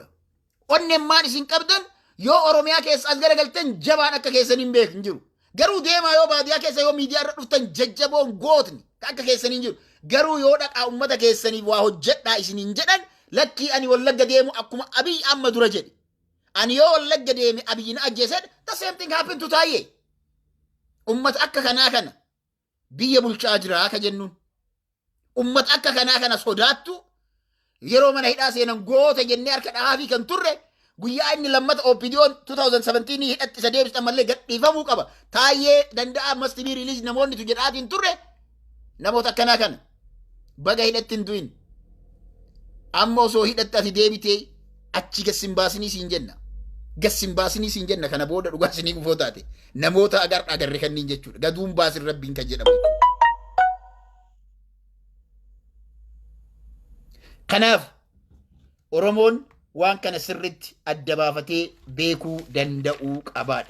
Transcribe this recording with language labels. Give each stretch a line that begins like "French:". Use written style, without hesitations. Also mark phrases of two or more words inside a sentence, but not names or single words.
Oromo: Onneen isin qabdan yoo Oromiyaa keessa as garagaltan jabaan akka keessan hin beekin jiru. Garuu deemaa yoo baadiyaa keessa yoo miidiyaa irra dhuftan jajjaboon gootni akka keessan hin jiru. Garuu yoo dhaqaa ummata keessaniif waa hojjedhaa isin hin jedhan lakkii ani wallagga deemu akkuma Abiy amma dura jedhe. Ani yoo wallagga deeme Abiy na ajjeesan
English: the same thing happen to
Oromo: Taayyee. Ummata akka kanaa kana biyya bulchaa jira akka jennuun. Ummata akka kanaa kana sodaattu yeroo mana hidhaa seenan goota jennee harka dhahaa kan turre guyyaa inni lammata OPDO'n 2017 hidhatti isa deebistan mallee gadhiifamuu qaba. Taayyee danda'a
English: must be release
Oromo: namoonni tu jedhaatiin turre namoota akkanaa kana baga hidhatti hin du'in. Amma osoo hidhatti ati deebitee achi gassin baasinii siin jenna. Gassin baasinii siin jenna kana booda dhugaa isinii gufoo taate namoota agarre kanniin jechuudha. Gaduun baasin rabbiin kan jedhamu. Kanaaf Oromoon waan kana sirritti adda baafatee beekuu danda'uu qabaadha.